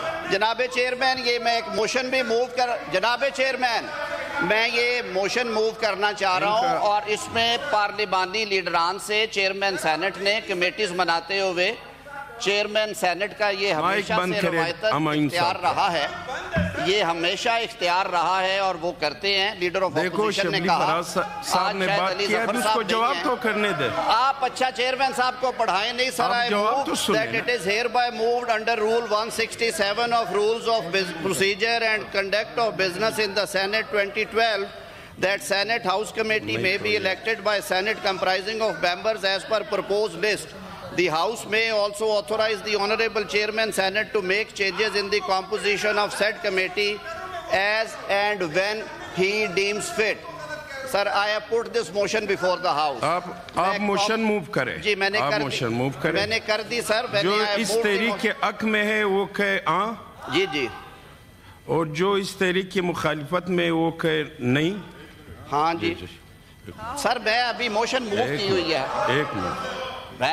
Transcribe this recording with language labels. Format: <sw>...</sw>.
<ur>جناب چیئرمین یہ میں ایک موشن بھی جناب چیئرمین میں یہ موشن موو کرنا چاہ رہا ہوں, اور اس میں پارلیمانی لیڈران سے چیئرمین سینٹ نے کمیٹیز بناتے ہوئے چیئرمین سینٹ کا یہ ہمیشہ سے روایتاً اختیار رہا ہے، یہ ہمیشہ اختیار رہا ہے اور وہ کرتے ہیں. لیڈر آف اپوزیشن نے کہا صاحب نے بات کیا ہے، اس کو جواب تو کرنے دے. آپ اچھا چیئرمین صاحب کو پڑھائیں نہیں سر.</ur> <en>I move that it is hereby moved under Rule 167 of Rules of Procedure and Conduct of Business in the Senate 2012 that Senate House Committee may be elected by Senate comprising of members as per proposed list. The House may also authorize the Honorable Chairman Senate to make changes in the composition of said committee as and when he deems fit. Sir, I have put this motion before the House.</en> <ur>آپ motion move کریں. جی میں نے کر دی سر. جو اس تحریک کے حق میں ہے وہ کہے ہاں. جی جی. اور جو اس تحریک کی مخالفت میں وہ کہے نہیں. ہاں جی سر. میں ابھی موشن موو کی ہوئی ہے. ایک منٹ.</ur>